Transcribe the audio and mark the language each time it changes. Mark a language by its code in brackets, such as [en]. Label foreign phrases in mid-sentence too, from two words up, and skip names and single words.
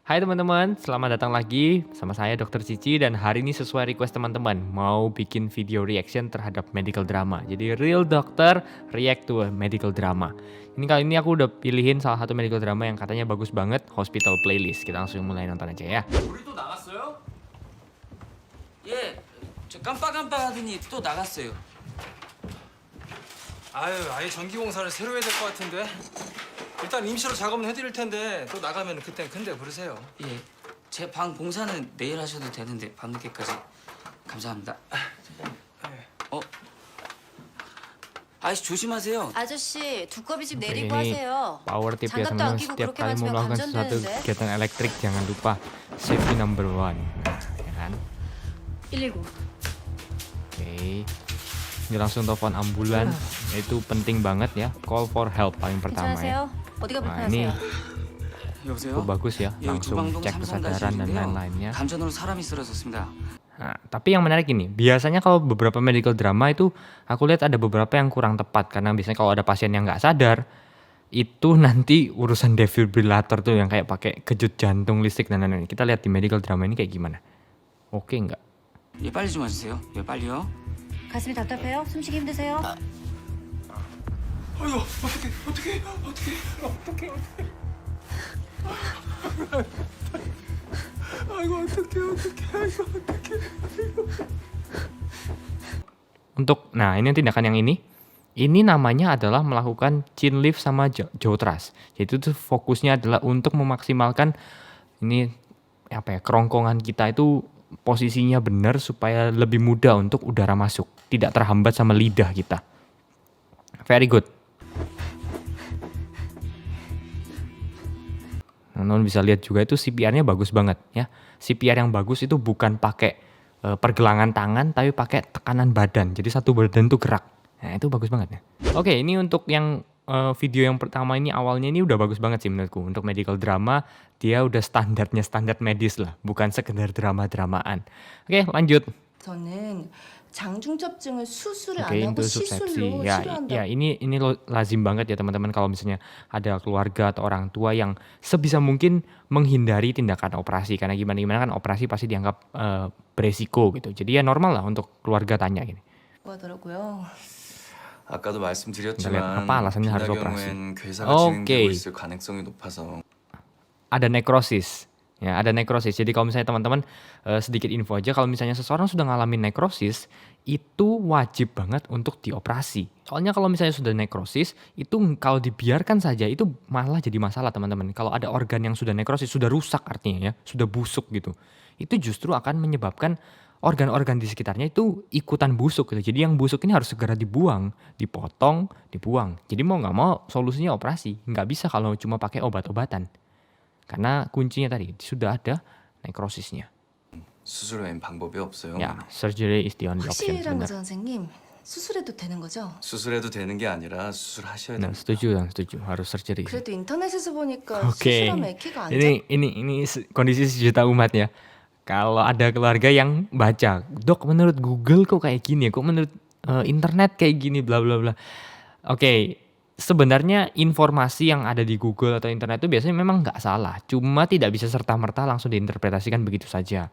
[id] Hai teman-teman, selamat datang lagi sama saya Dokter Cici dan hari ini sesuai request teman-teman mau bikin [en] video reaction [id] terhadap [en] medical drama. Jadi real doctor react to a medical drama. [id] Ini kali ini aku udah pilihin salah satu [en] medical drama [id] yang katanya bagus banget, Hospital Playlist. Kita langsung mulai nonton aja ya. [ko] 우리 또 나갔어요? 예, 저 깜빡깜빡 하더니 또 나갔어요. 아유, 아예 전기 공사를 새로 해야 될 것 같은데. 일단 임시로 작업은 해드릴 텐데 또 나가면 그땐 큰데 부르세요. 예, 제 방 공사는 내일 하셔도 되는데 밤늦게까지 감사합니다. 어, 아저씨 조심하세요. 아저씨 두꺼비 집 내리고 [id] Ini [ko] 하세요. [en] power tip ya [ko] 장갑도 [id] teman-teman. [ko] 안 끼고 [id] Setiap [ko] 그렇게 [id] kali mau [ko] 맞으면 [id] melakukan sesuatu [ko] 감전되는데. [id] kegiatan elektrik jangan lupa [en] safety number one. [id] Nah, ya kan? 119. Oke. Ini langsung telepon ambulan. Itu penting banget ya. [en] Call for help [id] paling pertama ya. [ko] 괜찮으세요? 어디가 [id] Nah, ini [ko] 불편하세요? 여보세요? [id] cukup bagus ya. [ko] 여기 [id] Langsung [ko] 두방동 [id] cek kesadaran dan [ko] 삼성가실인데요. [id] lain-lainnya. [ko] 감전으로 사람이 쓰러졌습니다. [id] Nah, tapi yang menarik ini, biasanya kalau beberapa [en] medical drama [id] itu aku lihat ada beberapa yang kurang tepat karena biasanya kalau ada pasien yang nggak sadar itu nanti urusan defibrillator tuh yang kayak pakai kejut jantung listrik dan lain-lain. Kita lihat di [en] medical drama [id] ini kayak gimana. Oke nggak? [ko] 예, 빨리 좀 와주세요. 예, 빨리요. 가슴이 답답해요? 숨쉬기 힘드세요? 아이고, 어떡해. 아이고, 어떡해. [id] Nah ini tindakan yang ini namanya adalah melakukan [en] chin lift [id] sama [en] jaw thrust. [id] Jadi itu fokusnya adalah untuk memaksimalkan ini apa ya, kerongkongan kita itu posisinya benar supaya lebih mudah untuk udara masuk, tidak terhambat sama lidah kita. [en] Very good. [id] Teman-teman bisa lihat juga itu CPR-nya bagus banget ya. CPR yang bagus itu bukan pakai pergelangan tangan tapi pakai tekanan badan. Jadi satu badan tuh gerak. Nah, itu bagus banget ya. Oke, ini untuk yang video yang pertama ini awalnya ini udah bagus banget sih menurutku. Untuk [en] medical drama [id] dia udah standar medis lah, bukan sekedar drama-dramaan. Oke, lanjut. [ko] 저는 장중첩증을 수술을 안 [id] Oke, [ko] 하고 [id] itu subsepsi. [ko] 시술로 [id] Ya, [ko] 치료한다. [id] ya ini lazim banget ya teman-teman kalau misalnya ada keluarga atau orang tua yang sebisa mungkin menghindari tindakan operasi karena gimana kan operasi pasti dianggap beresiko gitu. Jadi ya normal lah untuk keluarga tanya gini. [ko] 하더라고요. 아까도 [id] Kita lihat [ko] 말씀드렸지만 [id] apa alasannya harus [ko] 빈다 [id] operasi. [ko] 경우엔 괴사가 오케이. 진행되고 있을 가능성이 높아서 [id] Ada nekrosis. Ya, ada nekrosis. Jadi kalau misalnya teman-teman sedikit info aja kalau misalnya seseorang sudah ngalamin nekrosis itu wajib banget untuk dioperasi. Soalnya kalau misalnya sudah nekrosis itu kalau dibiarkan saja itu malah jadi masalah teman-teman. Kalau ada organ yang sudah nekrosis sudah rusak artinya ya, sudah busuk gitu. Itu justru akan menyebabkan organ-organ di sekitarnya itu ikutan busuk gitu. Jadi yang busuk ini harus segera dibuang, dipotong, dibuang. Jadi mau nggak mau solusinya operasi. Nggak bisa kalau cuma pakai obat-obatan. Karena kuncinya tadi sudah ada nekrosisnya. [ko] 수술 외엔 방법이 없어요. [id] Ya, [en] surgery is the only option [ko] 확실한 [id] benar. [ko] 거죠, 선생님? 수술해도 되는 거죠? 수술해도 되는 게 아니라 수술하셔야 [id] Nah, [ko] 됩니다. [id] setuju, harus surgery. sih. [ko] 그래도 인터넷에서 보니까 [id] Oke. [ko] 수술하면 애기가 안 [id] Ini kondisi sejuta umat ya. Kalau ada keluarga yang baca, "Dok, menurut Google kok kayak gini, kok menurut internet kayak gini bla bla bla." Oke, sebenarnya informasi yang ada di Google atau internet itu biasanya memang nggak salah, cuma tidak bisa serta-merta langsung diinterpretasikan begitu saja.